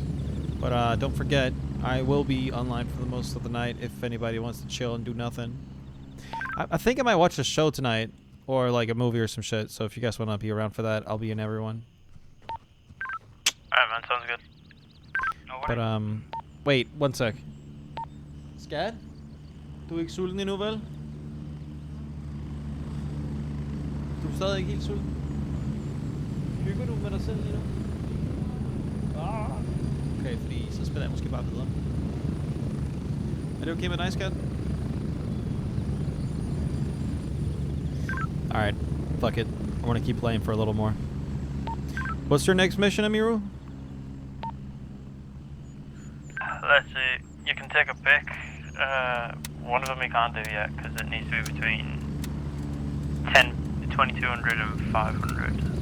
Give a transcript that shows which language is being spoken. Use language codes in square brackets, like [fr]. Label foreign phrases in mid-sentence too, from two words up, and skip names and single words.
[en] But don't forget, I will be online for the most of the night if anybody wants to chill and do nothing. I think I might watch a show tonight, or like a movie or some shit. So if you guys want to be around for that, I'll be in everyone. Alright, man, sounds good. No But worries. wait, one sec. Skat? [da] Du er ikke sulten endnu, vel? Du er stadig ikke helt sulten? Hygger du med dig selv lige nu? Okay, fordi så spiller jeg måske bare videre. Er det okay med dig, Skat? [en] Alright, fuck it. I want to keep playing for a little more. What's your next mission, Amiru? Let's see, you can take a pick. One of them you can't do yet because it needs to be between 2200 and 500.